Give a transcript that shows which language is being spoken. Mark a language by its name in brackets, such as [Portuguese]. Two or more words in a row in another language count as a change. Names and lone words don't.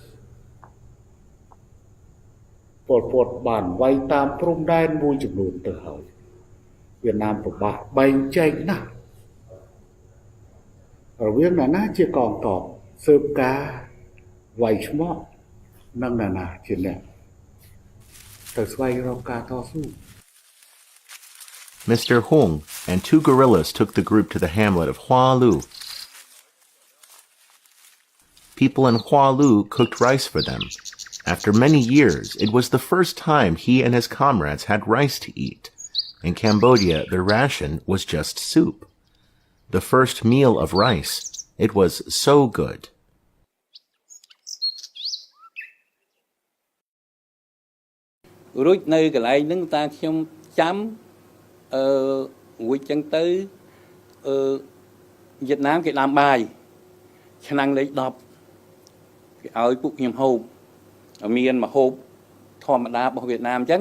[Khmer] ប៉ុលពតបានវាយតាមព្រំដែនមួយចំនួនទៅហើយវៀតណាមប្របាស់បែងចែកណាស់រវាងណាជាកងទ័ពស៊ើបការវាយឆ្មក់និងណាជាអ្នកទៅស្វែងរកការតស៊ូ [English] Mr. Hung and 2 guerrillas took the group to the hamlet of Hoa Lu. People in Hoa Lu cooked rice for them. After many years, it was the first time he and his comrades had rice to eat. In Cambodia, their ration was just soup. The first meal of rice, it was so good. [Khmer] រួចនៅកន្លែងហ្នឹងតាខ្ញុំចាំរួចចឹងទៅវៀតណាមគេដាំបាយឆ្នាំងលេខ10គេឲ្យពួកខ្ញុំហូបមានមកហូបធម្មតារបស់វៀតណាមចឹងណា